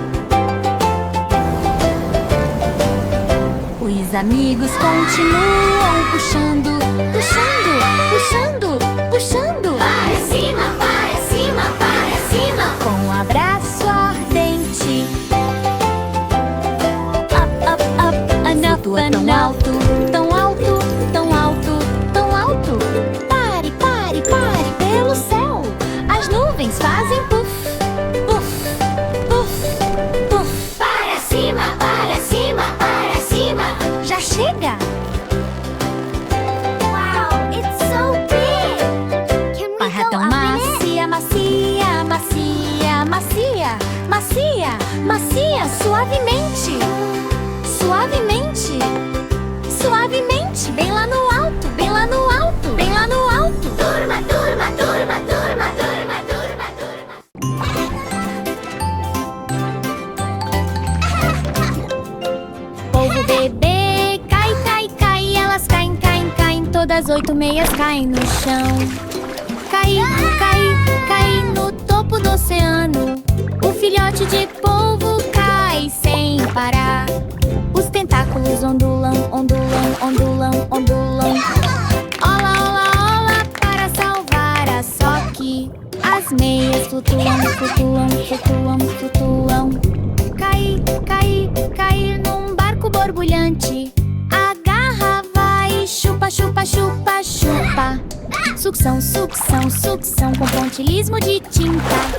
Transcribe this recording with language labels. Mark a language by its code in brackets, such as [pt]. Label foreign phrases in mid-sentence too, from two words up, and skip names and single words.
[pt] Os amigos continuam puxando, puxando, puxando, puxando. Para cima, para cima, para cima. Com um abraço ardente. [en] Up, up, up, enough, [pt] flutua tão alto, tão alto, tão alto, tão alto. Pare, pare, pare pelo céu. As nuvens fazem puff, puff, puff, puff. Para cima, para cima, para cima. Já chega! [en] Wow, it's so big! Can we [pt] Barra [en] go [pt] tão [en] up in it? [pt] macia, macia, macia, macia, macia, macia, suavemente. Suavemente. Suavemente, bem lá no alto, bem lá no alto, bem lá no alto. Turma, turma, turma, turma, turma, turma, turma. Polvo bebê, cai, cai, cai. Elas caem, caem, caem. Todas 8 meias caem no chão. Cai, cai, cai no topo do oceano. O filhote de polvo cai sem parar. Os tentáculos ondulam, ondulam, ondulam, ondulam. Ola, ola, ola, para salvar a Soque. As meias flutuam, flutuam, flutuam, flutuam. Cai, cai, cai num barco borbulhante. Agarra, vai, chupa, chupa, chupa, chupa. Sucção, sucção, sucção com pontilismo de tinta.